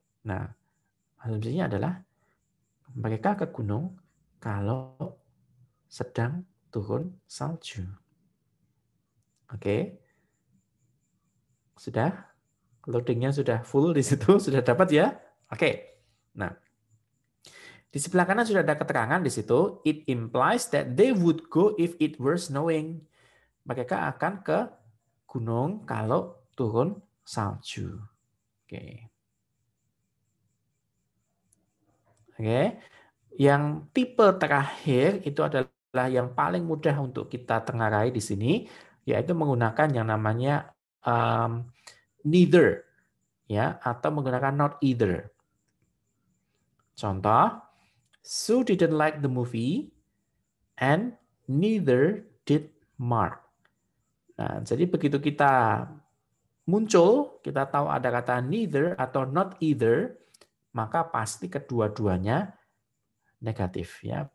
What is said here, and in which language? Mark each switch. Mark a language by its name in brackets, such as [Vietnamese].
[Indonesian] Nah, asumsinya adalah mereka ke gunung kalau sedang turun salju. Oke. Sudah? Loadingnya sudah full di situ, sudah dapat ya? Oke. Nah, di sebelah kanan sudah ada keterangan di situ. [English] It implies that they would go if it were snowing. [Indonesian] Mereka akan ke gunung kalau turun salju. Oke. Oke. Yang tipe terakhir itu adalah yang paling mudah untuk kita tengarai di sini, yaitu menggunakan yang namanya neither, ya, atau menggunakan not either. Contoh, [English] Sue didn't like the movie and neither did Mark. [Indonesian] Nah, jadi begitu kita muncul, kita tahu ada kata neither atau not either, maka pasti kedua-duanya negatif, ya.